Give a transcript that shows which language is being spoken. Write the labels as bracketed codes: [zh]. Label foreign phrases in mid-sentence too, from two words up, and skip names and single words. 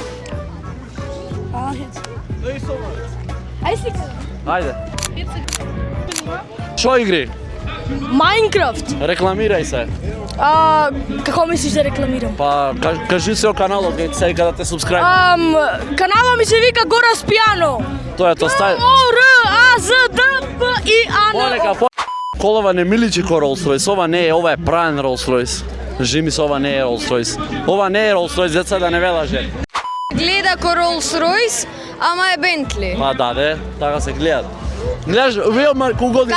[mk] Ајде. Шо игри? Майнкрафт. Рекламирај се. Како мислиш да рекламирам? Па, кажи се о каналот, сега да те субскрајб. Каналот ми се вика Горас Пијано. Тоа е тоа стај. O-R-A-Z-D-P-I-A-N-O. Колова не ми личи ко Rolls Royce, ова не е, ова е правен Rolls Royce. Жими се, ова не е Rolls Royce. Ова не е Rolls Royce, деца да не ве лаже. Гледа ко Rolls Royce, ама е Bentley. Па да, така се гледат. Гледаш, вие колку години?